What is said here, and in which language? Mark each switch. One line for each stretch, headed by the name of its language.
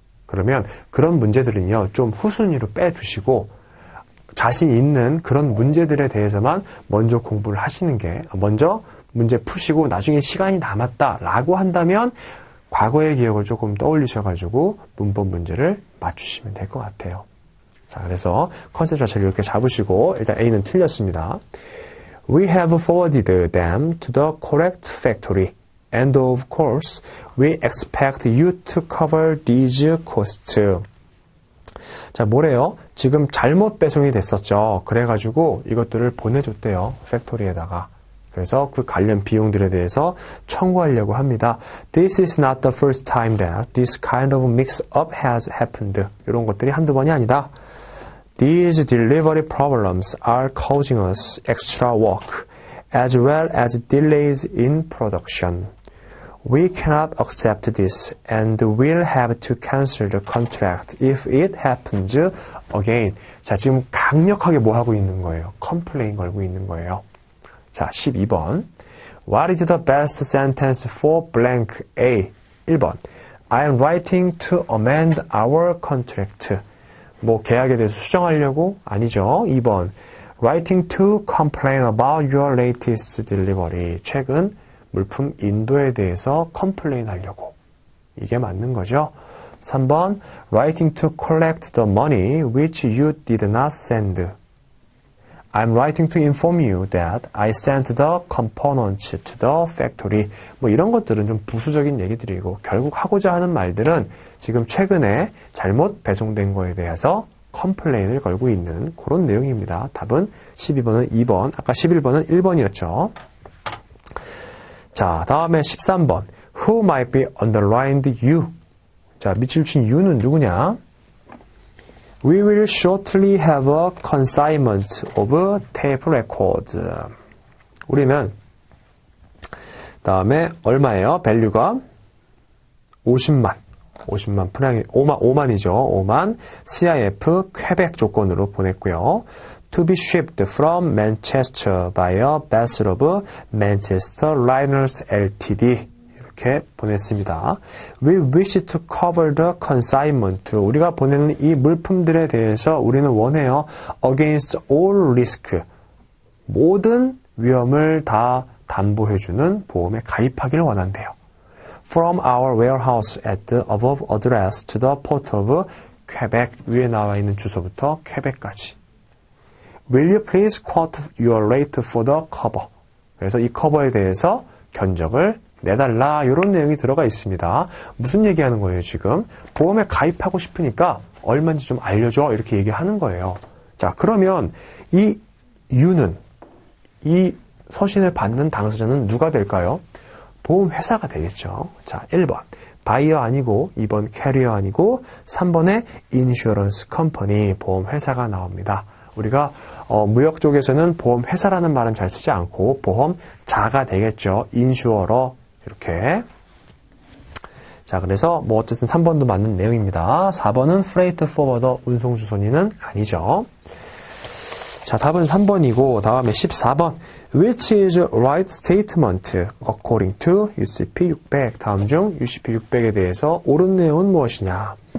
Korean: 그러면 그런 문제들은요, 좀 후순위로 빼두시고 자신 있는 그런 문제들에 대해서만 먼저 공부를 하시는 게, 먼저 문제 푸시고 나중에 시간이 남았다라고 한다면 과거의 기억을 조금 떠올리셔가지고 문법 문제를 맞추시면 될 것 같아요. 자, 그래서 컨셉 자체를 이렇게 잡으시고, 일단 A는 틀렸습니다.
English: We have forwarded them to the correct factory. And of course, we expect you to cover these costs.
Korean: 자, 뭐래요? 지금 잘못 배송이 됐었죠. 그래가지고 이것들을 보내줬대요. 팩토리에다가. 그래서 그 관련 비용들에 대해서 청구하려고 합니다.
English: This is not the first time that this kind of mix-up has happened.
Korean: 이런 것들이 한두 번이 아니다.
English: These delivery problems are causing us extra work, as well as delays in production. We cannot accept this, and we'll have to cancel the contract if it happens again.
Korean: 자, 지금 강력하게 뭐 하고 있는 거예요? 컴플레인 걸고 있는 거예요. 자, 12번.
English: What is the best sentence for blank A?
Korean: 1번.
English: I am writing to amend our contract.
Korean: 뭐 계약에 대해서 수정하려고? 아니죠. 2번.
English: Writing to complain about your latest delivery.
Korean: 최근 물품 인도에 대해서 컴플레인 하려고. 이게 맞는 거죠. 3번.
English: Writing to collect the money which you did not send. I'm writing to inform you that I sent the components to the factory.
Korean: 뭐 이런 것들은 좀 부수적인 얘기들이고, 결국 하고자 하는 말들은 지금 최근에 잘못 배송된 거에 대해서 컴플레인을 걸고 있는 그런 내용입니다. 답은 12번은 2번, 아까 11번은 1번이었죠. 자, 다음에 13번.
English: Who might be underlined you?
Korean: 자, 밑줄 친 you는 누구냐?
English: We will shortly have a consignment of tape records.
Korean: 우리는 다음에 얼마예요? 밸류가 50만 프랑이 5만이죠. 5만 CIF 퀘벡 조건으로 보냈고요.
English: To be shipped from Manchester by a vessel of Manchester Liners Ltd.
Korean: 이렇게 보냈습니다.
English: We wish to cover the consignment.
Korean: 우리가 보내는 이 물품들에 대해서 우리는 원해요.
English: Against all risk.
Korean: 모든 위험을 다 담보해주는 보험에 가입하기를 원한대요.
English: From our warehouse at the above address to the port of Quebec.
Korean: 위에 나와 있는 주소부터 퀘벡까지.
English: Will you please quote your rate for the cover?
Korean: 그래서 이 커버에 대해서 견적을 내달라, 이런 내용이 들어가 있습니다. 무슨 얘기하는 거예요, 지금? 보험에 가입하고 싶으니까 얼마인지 좀 알려줘, 이렇게 얘기하는 거예요. 자, 그러면 이 you는, 이 서신을 받는 당사자는 누가 될까요? 보험회사가 되겠죠. 자, 1번 바이어 아니고, 2번 캐리어 아니고, 3번에 인슈어런스 컴퍼니, 보험회사가 나옵니다. 우리가 무역 쪽에서는 보험회사라는 말은 잘 쓰지 않고 보험자가 되겠죠. 인슈어러, 이렇게. 자, 그래서 뭐 어쨌든 3번도 맞는 내용입니다. 4번은 freight forwarder, 운송주선인은 아니죠. 자, 답은 3번이고, 다음에 14번.
English: Which is right statement according to UCP 600?
Korean: 다음 중 UCP 600에 대해서 옳은 내용은 무엇이냐?